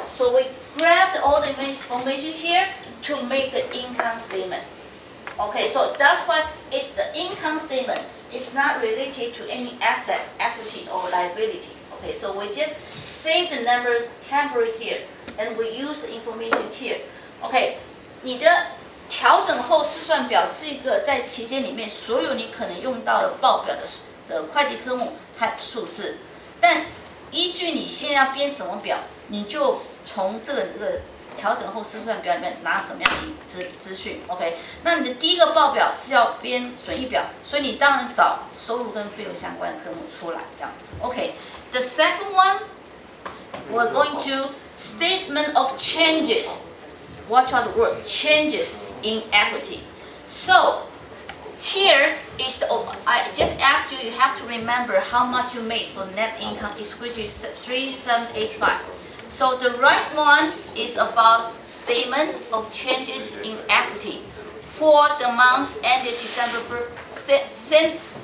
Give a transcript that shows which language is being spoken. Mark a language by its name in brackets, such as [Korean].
[English] So we grab all the information here to make the income statement. Okay, so that's why it's the income statement. It's not related to any asset, equity, or liability. Okay, so we just save the numbers temporary here, and we use the information here. [Chinese] Okay, 你的调整后试算表是一个在期间里面所有你可能用到的报表的会计科目和数字，但依据你现在要编什么表，你就从这个调整后试算表里面拿什么样的资讯 ？OK， 那你的第一个报表是要编损益表，所以你当然找收入跟费用相关的科目出来，这样 OK。 [English] The second one, we're going to statement of changes. Watch out the word changes in equity. So here is I just asked you. You have to remember how much you made for net income, which is 3785. So the right one is about statement of changes in equity for the months ended December 1st.